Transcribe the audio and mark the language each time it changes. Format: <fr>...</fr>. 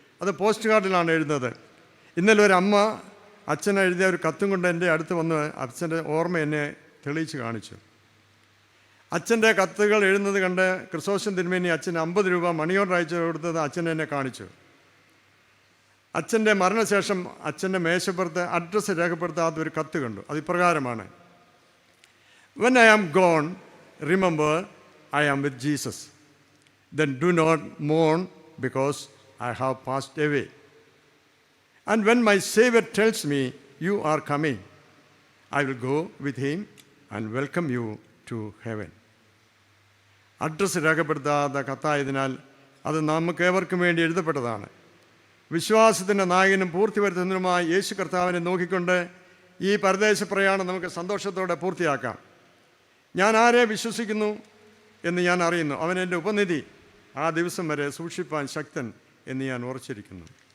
<ml>അത് പോസ്റ്റ് കാർഡിലാണ് എഴുതുന്നത്. ഇന്നലെ ഒരു അമ്മ അച്ഛൻ എഴുതിയ ഒരു കത്തും കൊണ്ട് എൻ്റെ അടുത്ത് വന്ന് അച്ഛൻ്റെ ഓർമ്മ എന്നെ തെളിയിച്ച് കാണിച്ചു. അച്ഛൻ്റെ കത്തുകൾ എഴുതുന്നത് കണ്ട് ക്രിസോസ്റ്റം തിരുമേനി അച്ഛന് 50 രൂപ മണി ഓർഡർ അയച്ചു കൊടുത്തത് അച്ഛൻ എന്നെ കാണിച്ചു. അച്ഛൻ്റെ മരണശേഷം അച്ഛൻ്റെ മേശപ്പുറത്ത് അഡ്രസ്സ് രേഖപ്പെടുത്താത്ത ഒരു കത്ത് കണ്ടു. അത് ഇപ്രകാരമാണ്:</ml> <en>When I am gone, remember I am with Jesus. Then do not mourn because I have passed away. And when my Savior tells me, you are coming, I will go with him and welcome you to heaven.</en> <ml>Address രേഖപ്പെടുത്താത്ത കത്തായതിനാൽ അത് നമുക്ക് ഏവർക്കും വേണ്ടി എഴുതപ്പെട്ടതാണ്. വിശ്വാസത്തിൻ്റെ നായകനും പൂർത്തി വരുത്തുന്നതിനുമായി യേശു കർത്താവിനെ നോക്കിക്കൊണ്ട് ഈ പരദേശ പ്രയാണം നമുക്ക് സന്തോഷത്തോടെ പൂർത്തിയാക്കാം. ഞാൻ ആരെ വിശ്വസിക്കുന്നു എന്ന് ഞാൻ അറിയുന്നു, അവൻ എൻ്റെ ഉപനിധി, ആ ദിവസം വരെ സൂക്ഷിപ്പാൻ ശക്തൻ എന്ന് ഞാൻ ഉറച്ചിരിക്കുന്നു.</ml>